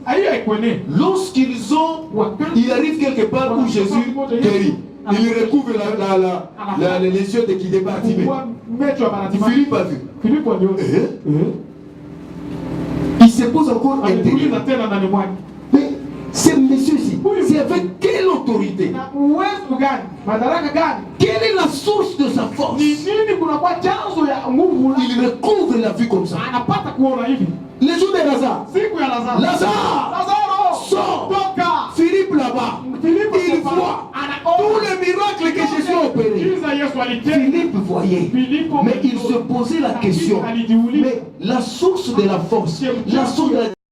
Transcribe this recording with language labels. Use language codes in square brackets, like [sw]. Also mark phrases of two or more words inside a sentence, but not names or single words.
[fr] Il arrive quelque part où Jésus guérit. Il recouvre les yeux de qui débattent. Philippe a vu. Il se pose encore intérieur. Mais Ce monsieur-ci, c'est avec quelle autorité? [sw] Na uwezo gani? Madaraka gani? [fr] Quelle est la source de sa force? [sw] Ni nini kunakuwa chanzo ya nguvu la? [fr] Il recouvre la vie comme ça. [sw] Anapata kuona hivi. [fr] Les jours de Lazare. [sw] Siku ya Lazaro. [fr] Lazare sort. [sw] Toka. [fr] Philippe là-bas. Il voit tous les miracles que Jésus a opérés. Philippe voyait. Mais il se posait la question. Mais la source de la force, la source de la